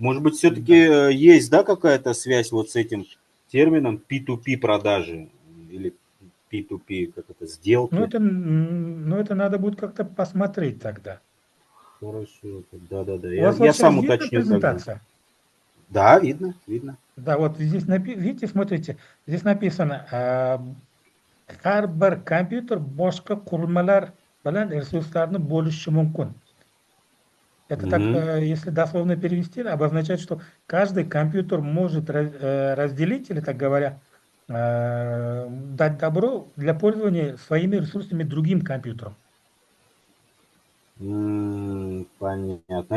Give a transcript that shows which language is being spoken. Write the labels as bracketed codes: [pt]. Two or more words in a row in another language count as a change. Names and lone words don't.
[ru] Может быть, все-таки есть, да, какая-то связь вот с этим термином P2P продажи или P2P, как это, Ну, сделки? это надо будет как-то посмотреть тогда. Хорошо, да. У Я, вас я вот сейчас сам видно уточню тогда. презентация? Да, видно, видно. Да, вот здесь, видите, смотрите, здесь написано, [uz] har bir kompyuter boshqa qurilmalar bilan resurslarni bo'lishi mumkin. [ru] Это так, Мгм. если дословно перевести, обозначает, что каждый компьютер может разделить, или, так говоря, дать добро для пользования своими ресурсами другим компьютерам. Понятно.